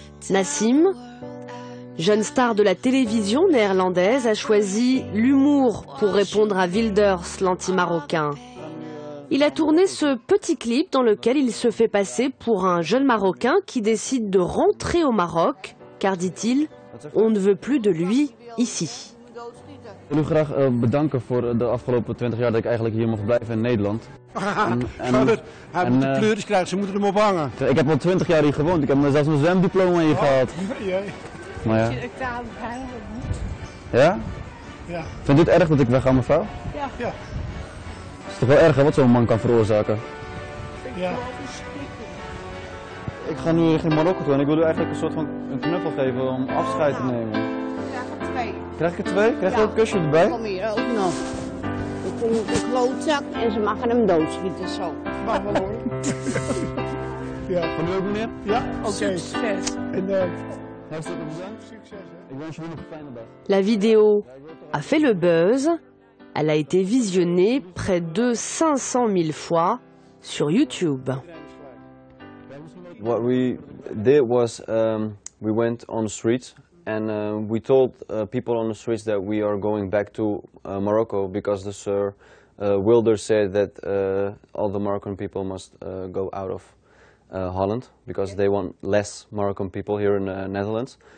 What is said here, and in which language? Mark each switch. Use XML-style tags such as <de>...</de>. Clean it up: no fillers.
<fr>Nassim, jeune star de la télévision néerlandaise, a choisi l'humour pour répondre à Wilders, l'anti-marocain. Il a tourné ce petit clip dans lequel il se fait passer pour un jeune Marocain qui décide de rentrer au Maroc, car, dit-il, on ne veut plus de lui ici.</fr> <nl>Ik wil u graag bedanken voor de afgelopen 20 jaar dat ik eigenlijk hier mocht blijven in Nederland. Hij moet de pleuris krijgen, ze moeten hem op hangen. Ik heb al 20 jaar hier gewoond, ik heb zelfs mijn zwemdiploma hier gehad. Maar ja. Ja? Ja. Vindt u het erg dat ik wegga, mevrouw? Ja. Ja. Het is toch wel erg wat zo'n man kan veroorzaken? Ja. Ik ga nu richting Marokko toe en ik wil u eigenlijk een soort van een knuffel geven om afscheid te nemen. Krijg ik er 2? Krijg je ook een kusje erbij? Kom hier ook nog. Ik kom op de klootzak en ze mag hem doodschieten zo. Mag wel hoor. Ja. Van u ook meneer? Ja, oké. Succes. En hartstikke bedankt. Succes. Ik wens jullie nog een fijne dag.</nl> <fr>La vidéo a fait le buzz. Elle a été visionnée près de 500 000 fois sur YouTube.</fr> <en>What we did was we went on the streets and we told people on the streets that we are going back to Morocco because the Sir Wilders said that all the Moroccan people must go out of Holland because they want less Moroccan people here in the Netherlands.</en>